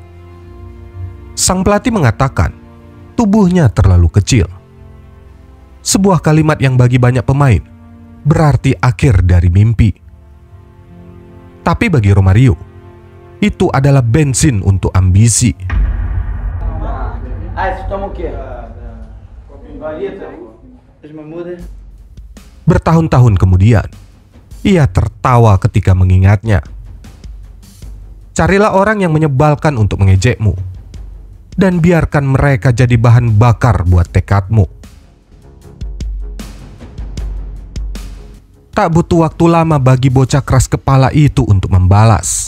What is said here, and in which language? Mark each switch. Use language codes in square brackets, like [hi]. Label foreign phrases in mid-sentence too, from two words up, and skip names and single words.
[id] Sang pelatih mengatakan tubuhnya terlalu kecil. Sebuah kalimat yang bagi banyak pemain berarti akhir dari mimpi. Tapi bagi Romario, itu adalah bensin untuk ambisi. [pt] Ah, isso toma o quê? [id] Bertahun-tahun kemudian, ia tertawa ketika mengingatnya. Carilah orang yang menyebalkan untuk mengejekmu, dan biarkan mereka jadi bahan bakar buat tekadmu. Tak butuh waktu lama bagi bocah keras kepala itu untuk membalas.